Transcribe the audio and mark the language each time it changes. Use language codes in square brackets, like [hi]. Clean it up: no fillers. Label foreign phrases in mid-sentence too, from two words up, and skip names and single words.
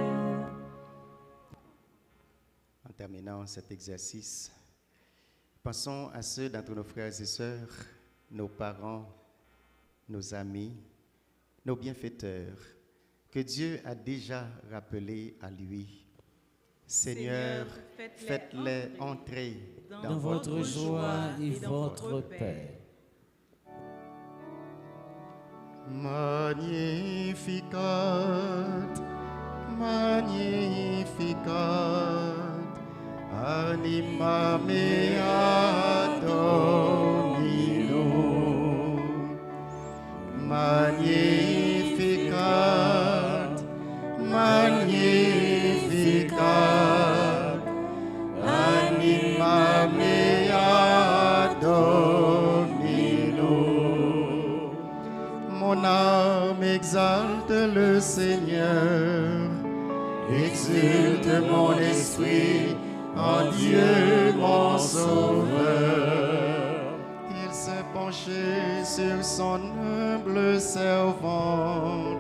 [fr] En terminant cet exercice, pensons à ceux d'entre nos frères et sœurs, nos parents, nos amis, nos bienfaiteurs, que Dieu a déjà rappelés à lui. Seigneur, faites-les entrer Dans votre joie et votre paix. [la] Magnificat, Magnificat, anima mea Dominum. Magnificat, Magnificat, anima mea Dominum. [fr] Mon âme exalte le Seigneur, exulte mon esprit en Dieu mon Sauveur. Il s'est penché sur son humble servante.